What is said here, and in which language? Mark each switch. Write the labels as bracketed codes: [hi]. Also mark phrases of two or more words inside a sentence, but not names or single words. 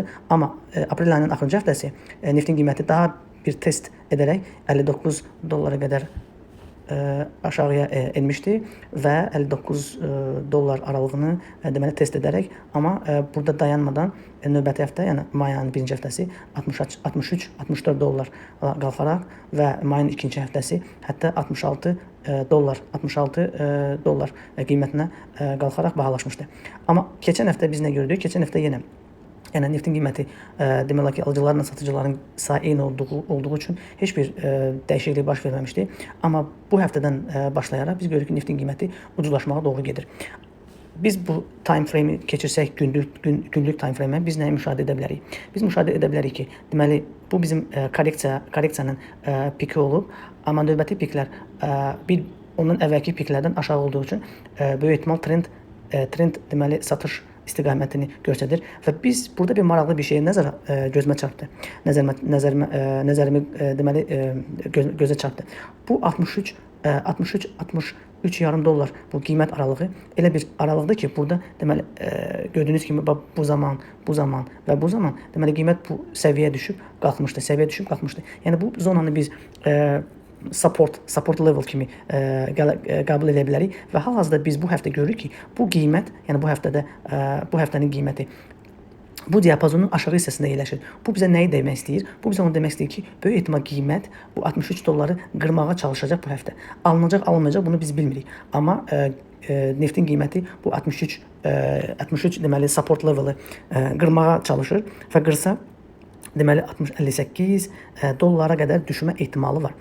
[az] Amma aprel ayının axırıncı həftəsi neftin qiyməti daha bir test edərək 59 dollara qədər aşağıya enmişdi və 59 dollar aralığını deməli test edərək, amma burada dayanmadan növbəti həftə, yəni may ayının birinci həftəsi 63-64 dollar qalxaraq və mayın ikinci həftəsi hətta 66 dollar qiymətinə qalxaraq bahalaşmışdı. Amma keçən həftə biz nə gördük? Keçən həftə yenə yəni neftin qiyməti demək olar ki, alıcılarla satıcıların sayı eyni olduğu üçün heç bir dəyişiklik baş verməmişdi. Amma bu həftədən başlayaraq biz görürük ki, neftin qiyməti ucuzlaşmağa doğru gedir. Biz bu [en] time frame- [az] i keçirsək, günlük [en] time frame- [az] ə biz nəyi müşahidə edə bilərik? Biz müşahidə edə bilərik ki, deməli bu bizim korreksiyanın piki olub, amma növbəti piklər ondan əvvəlki piklərdən aşağı olduğu üçün böyük ehtimal trend deməli satış istiqamətini göstərir və biz burada bir maraqlı bir şey gözümə çarpdı. Nəzərimi deməli gözə çarpdı. Bu 63,5 dollar bu qiymət aralığı elə bir aralıqdır ki, burada deməli gördüyünüz kimi bu zaman deməli qiymət bu səviyyəyə düşüb qalxmışdı. Yəni bu zonanı biz [en] support level [az] kimi qəbul edə bilərik və hal-hazırda biz bu həftə görürük ki, bu qiymət, yəni bu həftənin qiyməti bu diapazonun aşağı hissəsində yerləşir. Bu bizə nəyi demək istəyir? Bu bizə onu demək istəyir ki, böyük ehtimal qiymət bu 63 dolları qırmağa çalışacaq bu həftə. Alınacaq, alınmayacaq bunu biz bilmirik. Amma neftin qiyməti bu 63 deməli [en] support leveli [az] qırmağa çalışır və qırsa deməli 58 dollara qədər düşmə ehtimalı var.